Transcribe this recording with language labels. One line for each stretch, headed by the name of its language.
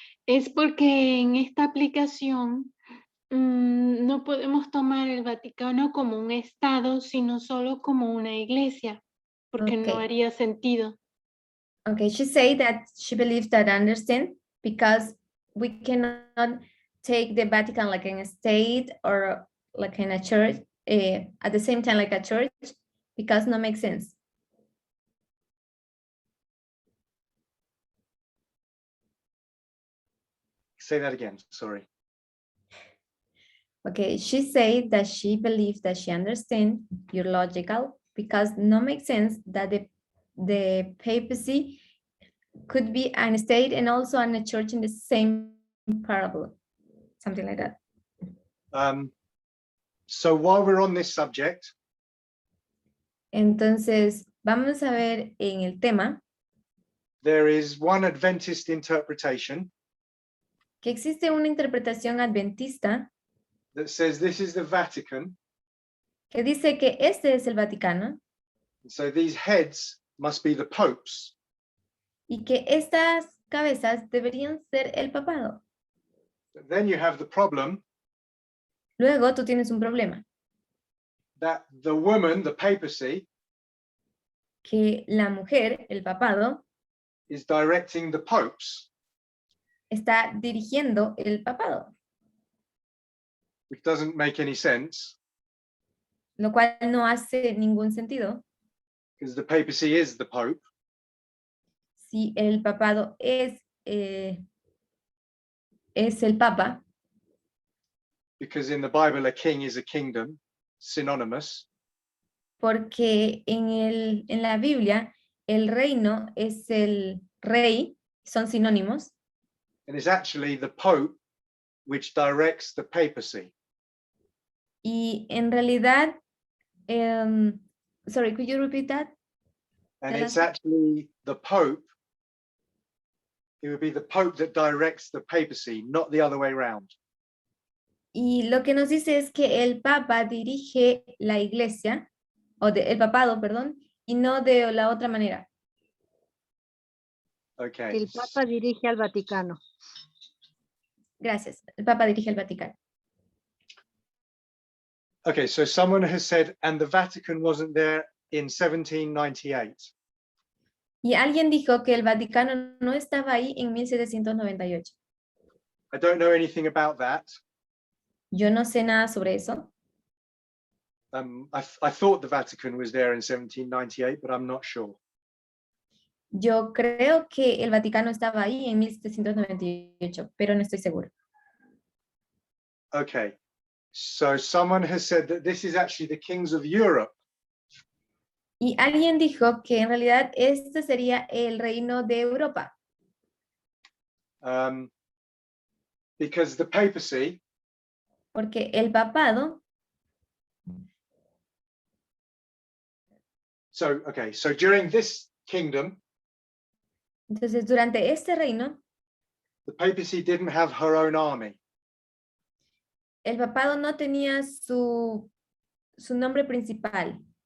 Spanish: Es porque en esta aplicación no podemos tomar el Vaticano como un estado, sino solo como una iglesia, porque no
English: Ok.
Spanish: haría sentido.
English: Okay, she said that she believes that I understand because we cannot take the Vatican like in a state or like in a church at the same time like a church because no makes sense. Say that again, sorry. Okay, she said that she believes that she understands your logical because no makes sense that the papacy could be an state and also an a church in the same parable, something like that. So while we're on this subject,
Spanish: Entonces, vamos a ver en el tema
English: there is one Adventist interpretation
Spanish: que existe una interpretación adventista
English: that says this is the Vatican.
Spanish: que dice que este es el Vaticano
English: So these heads must be the popes.
Spanish: y que estas cabezas deberían ser el papado.
English: But then you have the problem
Spanish: Luego tú tienes un problema,
English: that the woman, the papacy,
Spanish: que la mujer, el papado,
English: is directing the popes,
Spanish: está dirigiendo el papado,
English: which doesn't make any sense
Spanish: lo cual no hace ningún sentido
English: because the papacy is the pope.
Spanish: si el papado es el papa,
English: Because in the Bible, a king is a kingdom, synonymous.
Spanish: porque en la Biblia el reino es el rey, son sinónimos,
English: And it's actually the pope which directs the papacy.
Spanish: y en realidad,
English: sorry, could you repeat that? And Tell it's us. actually the pope, it would be the pope that directs the papacy, not the other way around.
Spanish: Y lo que nos dice es que el papa dirige la iglesia, el papado, perdón, y no de la otra manera.
English: Okay.
Spanish: El Papa dirige al Vaticano. Gracias. El papa dirige el Vaticano.
English: Okay, so someone has said, and the Vatican wasn't there in 1798.
Spanish: Y alguien dijo que el Vaticano no estaba ahí en 1798.
English: I don't know anything about that.
Spanish: Yo no sé nada sobre eso,
English: I thought the Vatican was there in 1798, but I'm not sure.
Spanish: Yo creo que el Vaticano estaba ahí en 1798, pero no estoy seguro.
English: Okay, so someone has said that this is actually the kings of Europe.
Spanish: Y alguien dijo que en realidad este sería el reino de Europa,
English: Because the papacy
Spanish: porque el papado,
English: so during this kingdom,
Spanish: entonces durante este reino,
English: the papacy didn't have her own army.
Spanish: el papado no tenía su nombre principal.